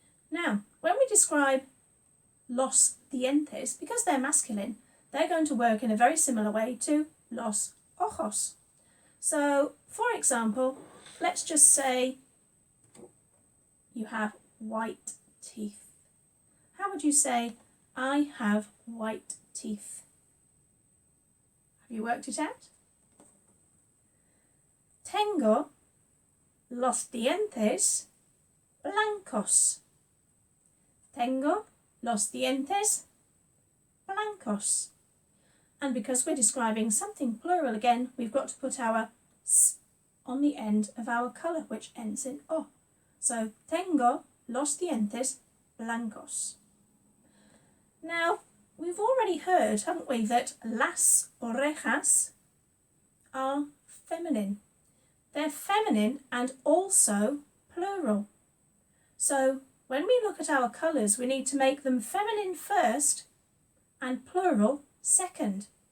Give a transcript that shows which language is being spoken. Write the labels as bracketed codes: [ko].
[en] Now, when we describe los dientes, because they're masculine, they're going to work in a very similar way to los ojos. So, for example, let's just say you have white teeth. How would you say, I have white teeth? Have you worked it out? [es] Tengo los dientes blancos. Tengo los dientes blancos. [en] And because we're describing something plural again, we've got to put our s on the end of our colour, which ends in o. [es] So, tengo los dientes blancos. [en] Now, we've already heard, haven't we, that las orejas are feminine. They're feminine and also plural. So, when we look at our colours, we need to make them feminine first and plural second.